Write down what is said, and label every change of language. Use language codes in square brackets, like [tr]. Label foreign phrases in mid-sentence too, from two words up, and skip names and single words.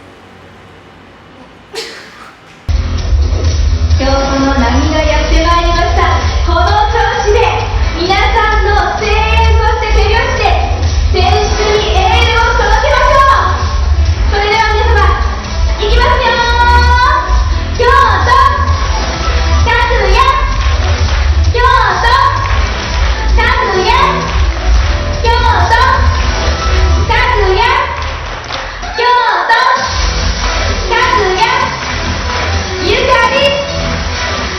[ja] 今日この波がやってまいりました。この調子で皆さんの声援、そして手拍子で選手にエールを届けましょう。それでは皆様いきますよ。京都拓也、京都拓也、京都拓也、京都拓也、ゆかり、